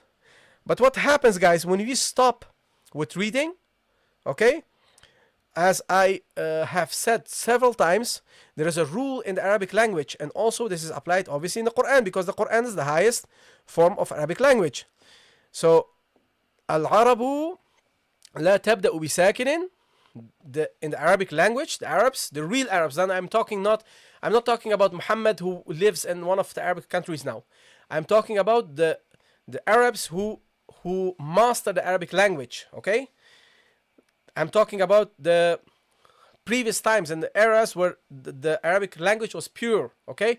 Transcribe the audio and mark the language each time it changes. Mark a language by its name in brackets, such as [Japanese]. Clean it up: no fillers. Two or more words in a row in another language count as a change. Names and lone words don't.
[English] But what happens, guys, when we stop with reading, okay, as I have said several times, there is a rule in the Arabic language, and also this is applied obviously in the Quran, because the Quran is the highest form of Arabic language. So, [Arabic] العرب لا تبدأ بساكن. [English] In the Arabic language, the Arabs, the real Arabs, and I'm not talking about Muhammad who lives in one of the Arabic countries now. I'm talking about the Arabs who master the Arabic language, okay? I'm talking about the previous times and the eras where the Arabic language was pure, okay?